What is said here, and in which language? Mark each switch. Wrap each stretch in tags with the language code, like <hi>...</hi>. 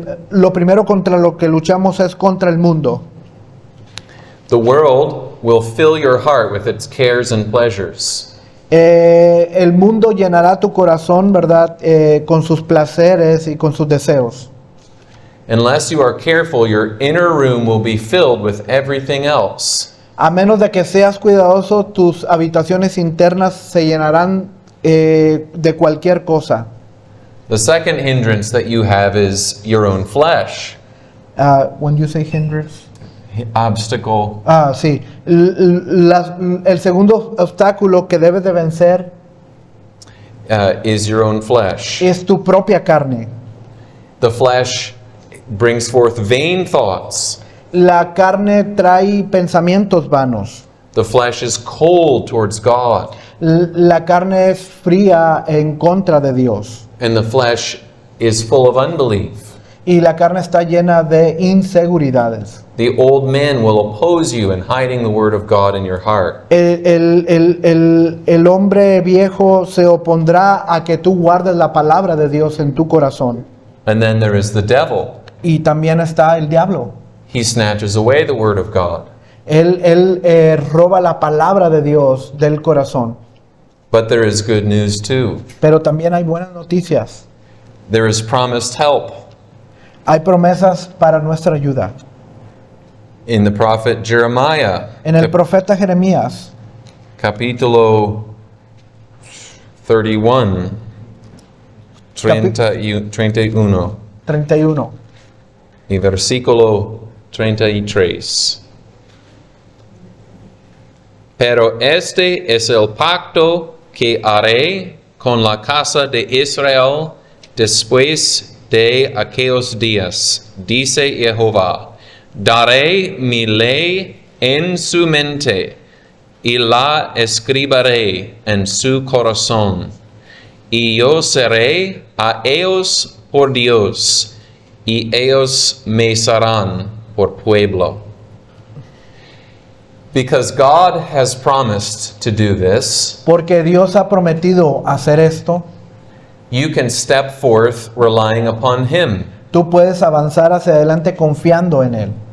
<es>Lo primero contra lo que luchamos es contra el mundo.</es> <en>The world will fill your heart with its cares and pleasures.</en> <es>El mundo llenará tu corazón, ¿verdad? Con sus placeres y con sus deseos.</es> <en>Unless you are careful, your inner room will be filled with everything else.</en> <es>A menos de que seas cuidadoso, tus habitaciones internas se llenarán de cualquier cosa.</es> <en>The second hindrance that you have is your own flesh. When you say hindrance. Obstacle.</en> <es>Sí. El segundo obstáculo que debes de vencer</es> <en>Is your own flesh.</en> <es>es tu propia carne.</es> <en>The flesh brings forth vain thoughts.</en> <es>La carne trae pensamientos vanos.</es> <en>The flesh is cold towards God.</en> <es>La carne es fría en contra de Dios.</es> <en>And the flesh is full of unbelief.</en> <es>Y la carne está llena de inseguridades.</es> <en>The old man will oppose you in hiding the word of God in your heart.</en> <es>El hombre viejo se opondrá a que tú guardes la palabra de Dios en tu corazón.</es> <en>And then there is the devil.</en> <es>Y también está el diablo.</es> <en>He snatches away the word of God.</en> <es>Él roba la palabra de Dios del corazón.</es> <en>But there is good news too.</en> <es>Pero también hay buenas noticias.</es> <en>There is promised help.</en> <es>Hay promesas para nuestra ayuda.</es> <en>In the prophet Jeremiah,</en> <es>En el profeta Jeremías, capítulo 31, 31, 31. y versículo 33. Pero este es el pacto que haré con la casa de Israel después de aquellos días, dice Jehová. Daré mi ley en su mente y la escribiré en su corazón. Y yo seré a ellos por Dios, y ellos me serán por pueblo.</es> <en>Because God has promised to do this,</en> <es>Porque Dios ha prometido hacer esto,</es> <en>you can step forth relying upon Him.</en> <es>tú puedes avanzar hacia adelante confiando en Él.</es>